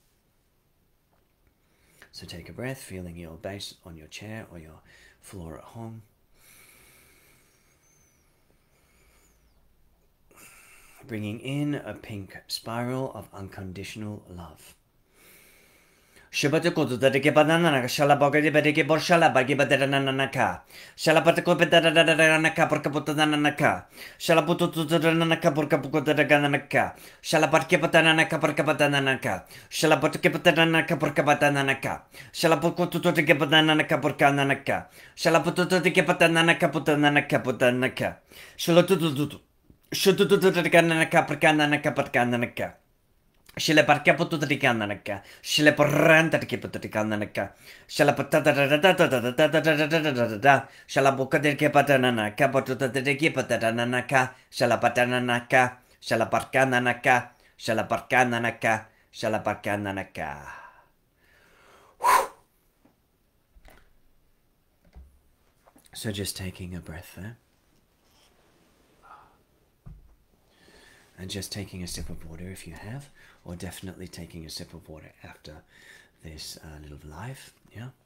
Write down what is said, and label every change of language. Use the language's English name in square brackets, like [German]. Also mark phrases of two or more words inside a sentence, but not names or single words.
[English] So take a breath, feeling your base on your chair or your floor at home. Bringing in a pink spiral of unconditional love. Shabatakoto that ke banana shalaboga de bedeke borshala bagi badananaka. Shalapatako bedananaka porkaputananaka. Shalaputu nanaka porkaputananaka. Shalaparke patananaka porkapatananaka. Shalapatke patananaka porkapatananaka. Shalaputu to ke badananaka porkananaka. Shalaputu to ke patananaka putananaka putanaka. Shalatutu. Shututu to kananaka porkananaka porkananaka. Shile parkia pututrikananaka, shile porranta kiputrikananaka, shala patata, shala boca del kepatanaka, potuta de kipatanaka, shala patananaka, shala parkananaka, shala parkananaka, shala parkananaka. So just taking a breath there. And just taking a sip of water if you have, or definitely taking a sip of water after this little live, yeah.